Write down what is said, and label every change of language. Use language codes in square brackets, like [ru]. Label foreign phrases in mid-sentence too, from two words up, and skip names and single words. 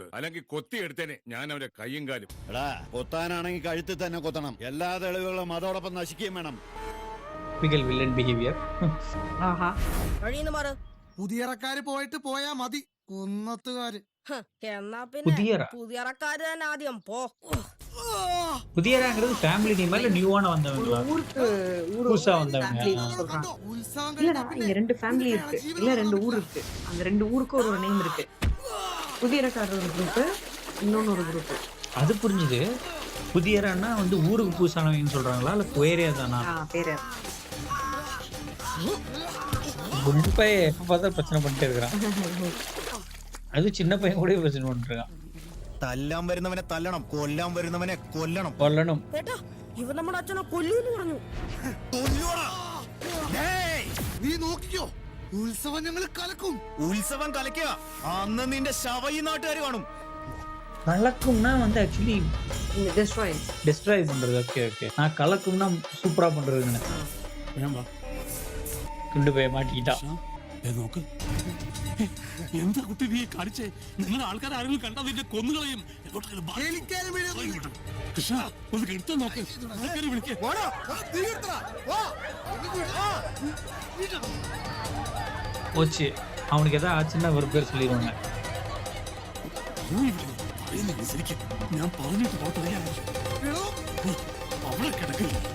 [ml] അല്ലെങ്കിൽ കൊത്തി എടുത്തേനെ ഞാൻ അവന്റെ കയ്യും കാലും. എടാ കൊത്താനാണെങ്കിൽ കഴുത്തിൽ തന്നെ കൊത്തണം. എല്ലാ തെളിവുകളും അതോടൊപ്പം നശിക്കുകയും വേണം. [en] typical villain behavior. ആഹാ. [ml] പുതിയറക്കാര് പോയിട്ട് പോയാ മതി കുന്നത്തുകാര്. എന്നാ പുതിയറ പുതിയറക്കാര് തന്നെ ആദ്യം പോ. [ta] புதியராங்கிறது [en] family name [ta] இல்ல நியூவான வந்தவங்களா? புதுசா வந்தவங்க. இல்லடா இங்க 2 ஃபேமிலி இருக்கு, இல்ல 2 ஊர் இருக்கு. அந்த 2 ஊருக்கு ஒரு நேம் இருக்கு. புதியரக்காரர் ஒரு குரூப், இன்னொன்னு ஒரு குரூப். அது புரிஞ்சுது. புதியரான்னா வந்து ஊருக்கு புதுசானவங்கன்னு சொல்றாங்களா இல்ல பேரே தானா? பேரு குண்டு பையன் எப்ப பார்த்தா பிரச்சனை பண்ணிட்டே இருக்கிறான். அது சின்ன பையன் கூட பிரச்சனை பண்ணிட்டு இருக்கான். [ml] തല്ലാൻ വരുന്നവനെ തല്ലണം, കൊല്ലാൻ വരുന്നവനെ കൊല്ലണം. കൊല്ലണം. കേട്ടോ, ഇവൻ നമ്മുടെ അച്ഛനെ കൊല്ലൂന്ന് പറഞ്ഞു. നീ നോക്കിക്കോ, ഉത്സവം ഞങ്ങൾ കലക്കും. ഉത്സവം കലക്കുക, അന്ന് നിന്റെ ശവ ഈ നാട്ടുകാർ കാണും. [ta] கலக்கும்னா வந்து ஆக்சுவலி Destroy. டிஸ்ட்ராய் பண்றது. [en] okay okay. [ta] நான் கலக்கும்னா சூப்பரா பண்றதுன்னு. குண்டு பையன் மாட்டிக்கிட்டா. [ml] നോക്ക്, എന്താ കുട്ടി നീ കാണിച്ചേ? നിങ്ങൾ ആൾക്കാർ ആരെങ്കിലും കണ്ടാ നിന്റെ കൊന്നുകളയും. കൃഷ്ണ ഒന്ന് എടുത്തു നോക്ക്, ആൾക്കാരെ വിളിക്കേ. [ta] போச்சு. அவனுக்கு ஏதாவது ஆச்சுன்னா ஒரு பேர் சொல்லிடுவாங்க. [ml] ഞാൻ പറഞ്ഞിട്ട് പോട്ടെ, അവിടെ കിടക്കില്ല.